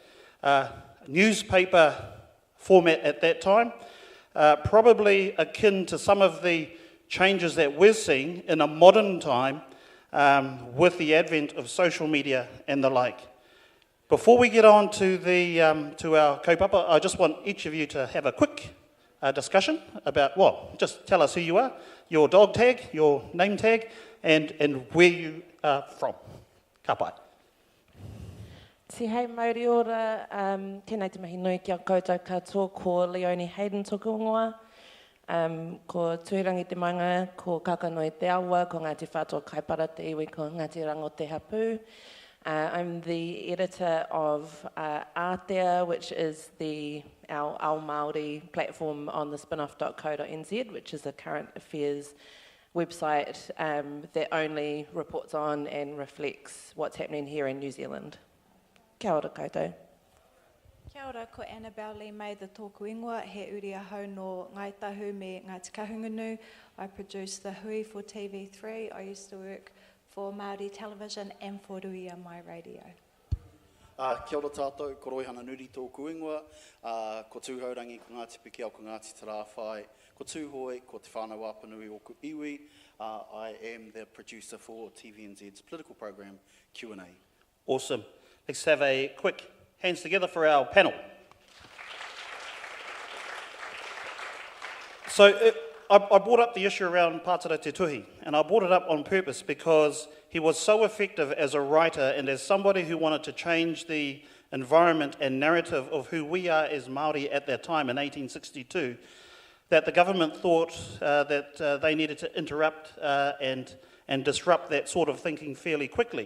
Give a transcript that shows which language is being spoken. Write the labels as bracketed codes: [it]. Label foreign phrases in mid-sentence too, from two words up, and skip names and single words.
[en] Newspaper format at that time, probably akin to some of the changes that we're seeing in a modern time with the advent of social media and the like. Before we get on to our kaupapa, I just want each of you to have a quick discussion about, well, just tell us who you are, your dog tag, your name tag, and where you are from. [mi] Ka pai. Te hei Māori ora, tēnei te mahi nui ki a koutou katoa, ko Leonie Hayden toku ingoa, ko Tuhirangi te Manga, ko Kakanoi te Awa, ko Ngāti Whātua Kaipara te iwi, ko Ngāti Rango te Hapu. [en] I'm the editor of Aotea, which is our Māori platform on the spinoff.co.nz, which is a current affairs website that only reports on and reflects what's happening here in New Zealand. [mi] Kia ora koutou. Kia ora, ko Annabelle Lee May, the tōku ingoa, he uri ahau no Ngai Tahu me Ngāti Kahungunu. [en] I produce the Hui for TV3. I used to work for Māori Television and for Ruia Mai Radio. [mi] Kia ora tātou, ko Roihana Nuri tōku ingoa, ko tūhaurangi, ko Ngāti Piki au, ko Ngāti Tarawhai, ko tūhoi, ko te whānau apanui o ku iwi. [en] I am the producer for TVNZ's political program, Q&A. Awesome. Let's have a quick hands together for our panel. So I brought up the issue around Pātara Te Tuhi, and I brought it up on purpose because he was so effective as a writer and as somebody who wanted to change the environment and narrative of who we are as Māori at that time in 1862, that the government thought that they needed to interrupt and disrupt that sort of thinking fairly quickly.